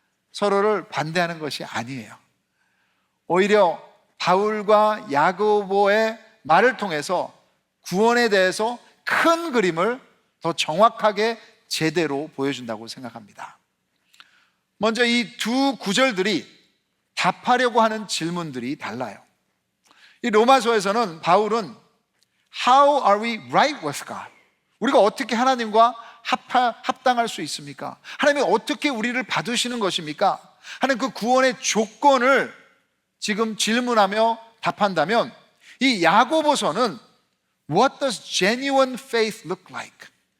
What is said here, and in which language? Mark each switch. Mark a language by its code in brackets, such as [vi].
[ko] 서로를 반대하는 것이 아니에요. 오히려 바울과 야고보의 말을 통해서 구원에 대해서 큰 그림을 더 정확하게 제대로 보여준다고 생각합니다. 먼저 이 두 구절들이 답하려고 하는 질문들이 달라요. 이 로마서에서는 바울은 [en] How are we right with God? [ko] 우리가 어떻게 하나님과 합당할 수 있습니까? 하나님이 어떻게 우리를 받으시는 것입니까? 하는 그 구원의 조건을 지금 질문하며 답한다면, 이 야고보서는 [en] What does genuine faith look like?